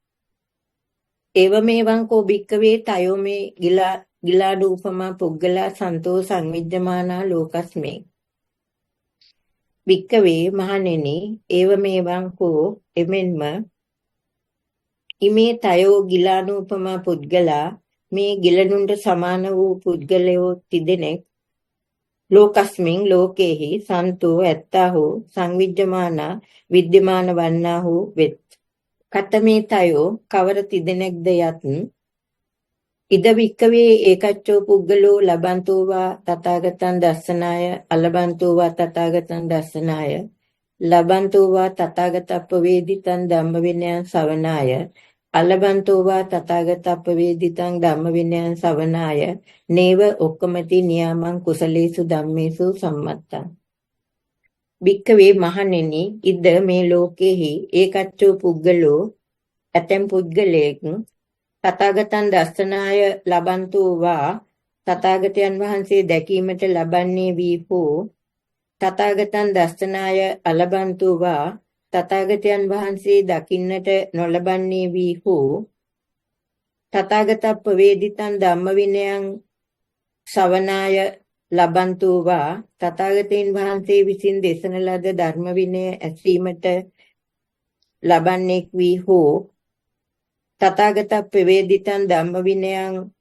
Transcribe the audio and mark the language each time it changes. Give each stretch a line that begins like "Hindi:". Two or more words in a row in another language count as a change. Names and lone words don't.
Pali: ඒවමෙවං කෝ භික්කවේ තයෝ මේ ගිලාඩූපමා පුග්ගලා සන්තෝ සංවිජ්ජමානා ලෝකස්මේ.
Sinhala: භික්කවේ මහණෙනි
Pali: ඒවමෙවං කෝ
Sinhala: එමෙන්ම
Pali: ඉමේ තයෝ ගිලානූපමා පුද්ගලා
Sinhala: මේ ගිලනුන්ට සමාන වූ පුද්ගලයෝ තිදෙනෙක් ලෝකස්මින් ලෝකේහි සන්තෝ ඇත්තාහු සංවිජ්ජමානා විද්‍යමාන වන්නාහු වෙත්.
Pali: කතමේ තයෝ
Sinhala: කවර තිදෙනෙක්ද යත්
Pali: ඉද වික්කවේ ඒකච්චෝ පුද්ගලෝ ලබන්තෝවා තථාගතං දස්සනාය අලබන්තෝවා තථාගතං දස්සනාය ලබන්තෝවා තථාගතප්පවේදිතං ධම්ම විනයං ශවනාය අලබන්තෝ වා තථාගතප්පවේදිතං ධම්මවිනයං සවනාය නේව ඔක්කමති නියාමං කුසලේසු ධම්මේසු සම්මත්තං. භික්ඛවේ මහණෙනි, ඉද
Sinhala: මේ ලෝකෙහි
Pali: ඒකච්චෝ පුද්ගලෝ
Sinhala: ඇතැම් පුද්ගලයෙක්
Pali: තථාගතං දස්සනාය ලබන්තෝ වා
Sinhala: තථාගතයන් වහන්සේ දැකීමට ලබන්නේ වී හෝ
Pali: තථාගතං දස්සනාය අලබන්තෝ වා
Sinhala: තථාගතයන් වහන්සේ දකින්නට නොලබන්නේ වී හෝ
Pali: තථාගතප්පවේදිතං ධම්මවිනයං ශවනාය ලබන්තෝ වා
Sinhala: තථාගතයන් වහන්සේ විසින් දේශන ලද ධර්ම විනය ඇසීමට ලබන්නේක් වී හෝ
Pali: තථාගතප්පවේදිතං ධම්මවිනයං